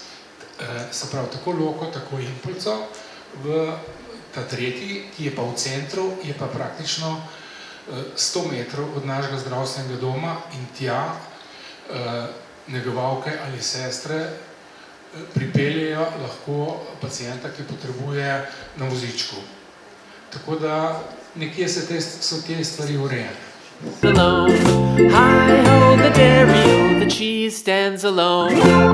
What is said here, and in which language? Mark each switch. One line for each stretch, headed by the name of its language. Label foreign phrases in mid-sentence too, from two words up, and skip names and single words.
Slovenian: Se pravi, tako Loko, tako Impulco. V ta tretji, ki je pa v centru, je pa praktično 100 metrov od našega zdravstvenega doma in tja negovalke ali sestre pripeljejo lahko pacienta, ki potrebuje na vozičku. Tako da nekje so te stvari urejene.
English: Hi ho, the dairy, the cheese stands alone.